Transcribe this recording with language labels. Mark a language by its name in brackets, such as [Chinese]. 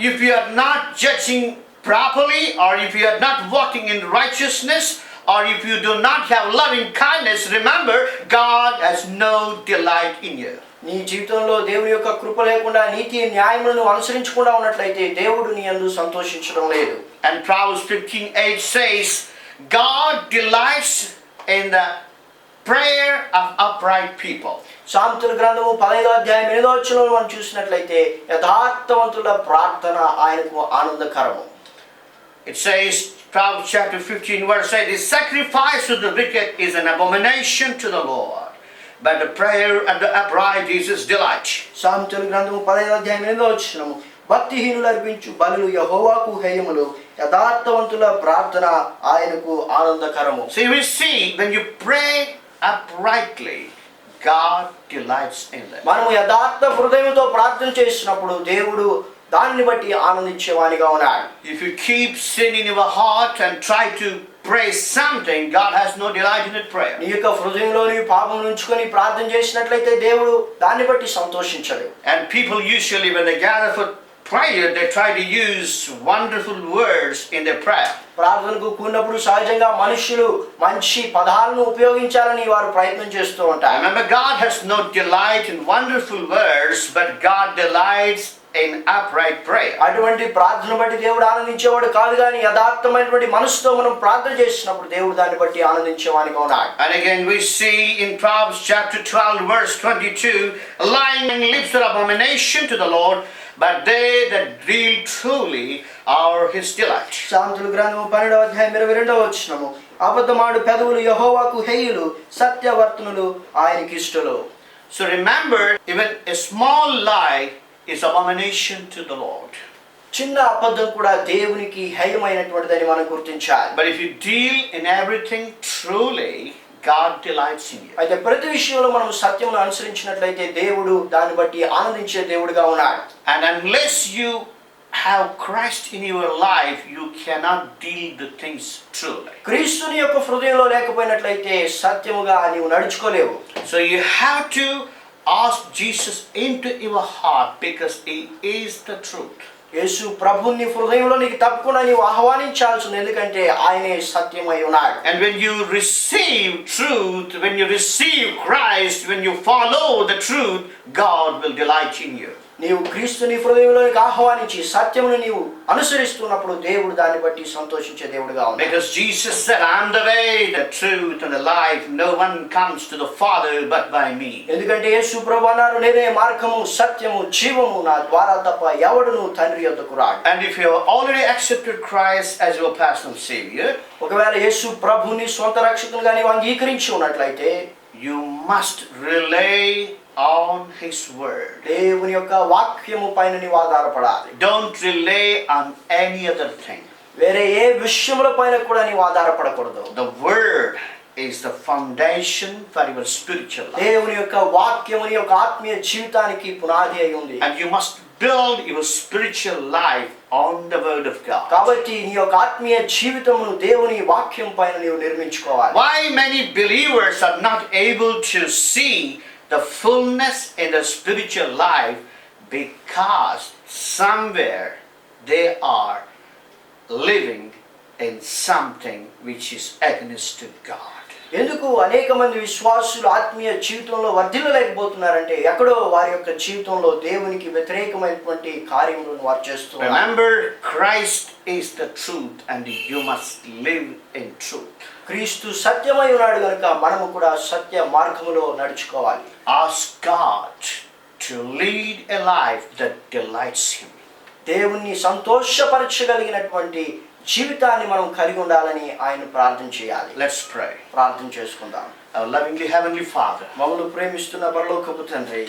[English] If you are not judging properly, or if you are not walking in righteousness, or if you do not have loving kindness, remember, God has no delight in you. [Telugu] నీ జీవితంలో దేవుని యొక్క కృప లేకుండా నీతి న్యాయములను అనుసరించకుండా ఉన్నట్లయితే దేవుడు నీ యందు సంతోషించడం లేదు. [English] And Proverbs 15:8 says, God delights in the prayer of upright people. [Telugu] సామెతల గ్రంథము 15:8 మనం చూసినట్లయితే యథార్థవంతుల ప్రార్థన ఆయనకు ఆనందకరము. [English] It says, Proverbs chapter 15 verse 8, the sacrifice of the wicked is an abomination to the Lord, but the prayer of the upright is his delight. [Telugu] సామెతల గ్రంథము 15:8 భక్తిహీనులు అర్పించు బలులు యెహోవాకు హేయములు, యథార్థవంతుల ప్రార్థన ఆయనకు ఆనందకరము. [English] So we see, when you pray uprightly, God delights in them. [Telugu] మనము యథార్థ హృదయంతో ప్రార్థన చేసినప్పుడు దేవుడు దానిని బట్టి ఆనందించేవానిగా ఉన్నాడు. [English] If you keep sin in your heart and try to pray something, God has no delight in that prayer. [Telugu] నీ యొక్క హృదయంలో నీవు పాపం ఉంచుకొని ప్రార్థన చేసినట్లయితే దేవుడు దాన్ని బట్టి సంతోషించడు. [English] And people usually, when they gather for prayer, they try to use wonderful words in their prayer. [Telugu] ప్రార్థనకు కూడినప్పుడు సహజంగా మనుషులు మంచి పదాలను ఉపయోగించాలని వారు ప్రయత్నం చేస్తూ ఉంటారు. [English] Remember, God has no delight in wonderful words, but God delights in upright prayer. [Telugu] అటువంటి ప్రార్థన బట్టి దేవుడు ఆనందించేవాడు కాదు, కానీ యథార్థమైనటువంటి మనసుతో మనం ప్రార్థన చేసినప్పుడు దేవుడు దాన్ని బట్టి ఆనందించేవానిగా ఉన్నాడు. [English] And again we see in Proverbs chapter 12 verse 22, lying lips are abomination to the Lord, but they that deal truly are his delight. [Telugu] సామెతల గ్రంథము 12:22 అబద్ధమాడు పెదవులు యెహోవాకు హేయులు, సత్యవర్తనులు ఆయనకి ఇష్టలు. [English] So remember, even a small lie is abomination to the Lord. [Telugu] చిన్న అబద్ధం కూడా దేవునికి హేయమైనటువంటిదని మనం గుర్తించాలి. [English] But if you deal in everything truly, God delights in you. [Telugu] అయితే ప్రతి విషయంలో మనం సత్యమును అనుసరించినట్లయితే దేవుడు దాన్ని బట్టి ఆనందించే దేవుడిగా ఉన్నాడు. [English] And unless you have Christ in your life, you cannot deal the things truly. [Telugu] క్రీస్తుని యొక్క హృదయంలో లేకపోయినట్లయితే సత్యముగా నీవు నడుచుకోలేవు. [English] So you have to ask Jesus into your heart, because he is the truth. [Telugu] యేసు ప్రభుని హృదయంలో నీకు తప్పకుండా నీవు ఆహ్వానించాల్సింది, ఎందుకంటే ఆయనే సత్యమై ఉన్నాడు. [English] And when you receive truth, when you receive Christ, when you follow the truth, God will delight in you. [Telugu] నీవు క్రీస్తుని హృదయంలోకి ఆహ్వానించి సత్యమును నీవు అనుసరిస్తున్నప్పుడు దేవుడు దాన్ని బట్టి సంతోషించే దేవుడుగా ఉన్నాడు. [English] Because Jesus said, I am the way, the truth and the life. No one comes to the Father but by me. [Telugu] ఎందుకంటే యేసు ప్రభువు అన్నారు, నేనే మార్గము సత్యము జీవము, నా ద్వారా తప్ప ఎవడును తండ్రి యొద్దకు రాడు. [English] And if you have already accepted Christ as your personal Savior, [Telugu] ఒకవేళ యేసు ప్రభుని సొంత రక్షకునిగా నీవు అంగీకరించి ఉన్నట్లయితే [English] you must rely on his word. [Telugu] దేవుని యొక్క వాక్యము పైన నీవు ఆధారపడాలి. [English] Don't rely on any other thing. [Telugu] వేరే ఏ విషయముల పైన కూడా నీవు ఆధారపడకూడదు. [English] The word is the foundation for your spiritual life. [Telugu] దేవుని యొక్క వాక్యము నీ యొక్క ఆత్మీయ జీవితానికి పునాది అయి ఉంది. [English] And you must build your spiritual life on the word of God. [Telugu] కాబట్టి నీ యొక్క ఆత్మీయ జీవితమును దేవుని వాక్యం పైన నీవు నిర్మించుకోవాలి. [English] Why many believers are not able to see the fullness in the spiritual life? Because somewhere they are living in something which is against to God. [Telugu] ఎందుకు అనేక మంది విశ్వాసులు ఆత్మీయ జీవితంలో వర్ధిల్లలేకపోతున్నారంటే ఎక్కడో వారి యొక్క జీవితంలో దేవునికి వ్యతిరేకమైనటువంటి కార్యములను వారు చేస్తున్నారు. [English] Remember, Christ is the truth and you must live in truth. [Telugu] క్రీస్తు సత్యమై ఉన్నాడు కనుక మనము కూడా సత్య మార్గములో నడుచుకోవాలి. [English] Ask God to lead a life that delights him. [Telugu] దేవుణ్ణి సంతోషపరచగలిగినటువంటి జీవితాన్ని మనం కలిగి ఉండాలని ఆయన ప్రార్థన చేయాలి. [English] Let's pray. [Telugu] ప్రార్థన చేసుకుందాం. [English] Our lovingly heavenly Father, [Telugu] మమ్మల్ని ప్రేమిస్తున్న పరలోకపు తండ్రి,